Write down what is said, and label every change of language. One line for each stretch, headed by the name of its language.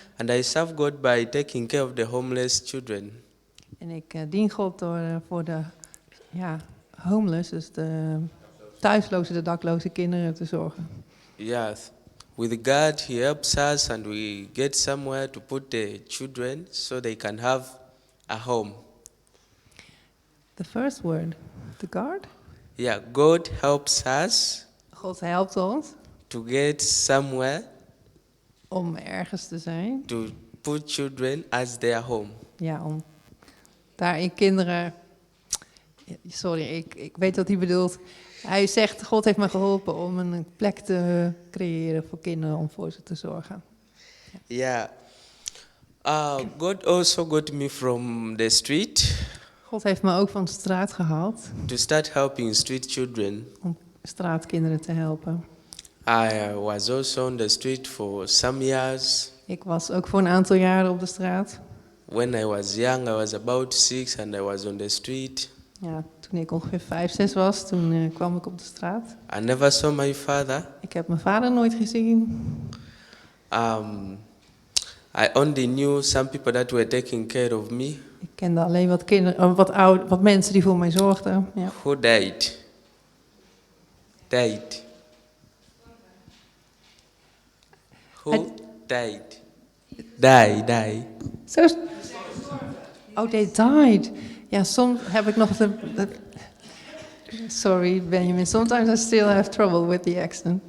English: And I serve God by taking care of the homeless children.
Dutch: En ik dien God door voor de homeless, dus de thuisloze, de dakloze kinderen te zorgen.
English: Yes. With God, He helps us and we get somewhere to put the children so they can have a home. The first word, the God? Yeah, God helps us.
Dutch: God helpt ons.
English: To get somewhere.
Dutch: Om ergens te zijn.
English: To put children as their home.
Dutch: Ja, om daarin kinderen. Sorry, ik weet wat hij bedoelt. Hij zegt, God heeft me geholpen om een plek te creëren voor kinderen om voor ze te zorgen. Ja.
English: God also got me from the street.
Dutch: God heeft me ook van de straat gehaald.
English: To start helping street children.
Dutch: Om straatkinderen te helpen.
English: I was also on the street for some years.
Dutch: Ik was ook voor een aantal jaren op de straat.
English: When I was young, I was about 6 and I was on the street.
Dutch: Ja, toen ik ongeveer 5, 6 was, toen kwam ik op de straat.
English: I never saw my father.
Dutch: Ik heb mijn vader nooit gezien.
English: I only knew some people that were taking care of me.
Dutch: Ik kende alleen wat mensen die voor mij zorgden. Ja.
English: Who died? Who died? Die. Oh, they died.
Dutch: Ja, soms heb ik nog Sorry, Benjamin.
English: Sometimes I still have trouble with the accent.